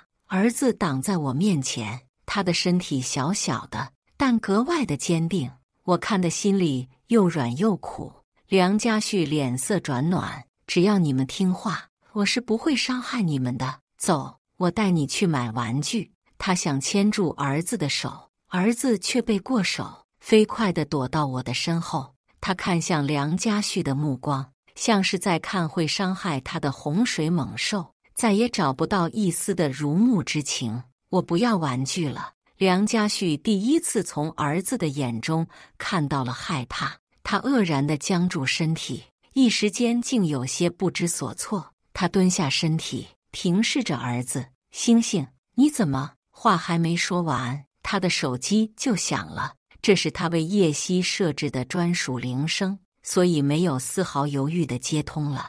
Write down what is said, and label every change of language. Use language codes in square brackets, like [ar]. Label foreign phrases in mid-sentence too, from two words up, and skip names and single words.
[zh] 兒子擋在我面前，他的身體小小的，但格外的堅定，我看得心裡又軟又苦。梁家旭臉色轉暖：只要你們聽話，我是不會傷害你們的。走，我帶你去買玩具。他想牽住兒子的手，兒子卻背過手，飛快地躲到我的身後。他看向梁家旭的目光，像是在看會傷害他的洪水猛獸，再也找不到一絲的如沐之情。我不要玩具了。梁家旭第1次從兒子的眼中看到了害怕，他愕然地僵住身體，一時間竟有些不知所措。他蹲下身體，平視着兒子：星星，你怎麼？話還沒說完，他的手機就響了。這是他為葉希設置的專屬鈴聲，所以沒有絲毫猶豫地接通了。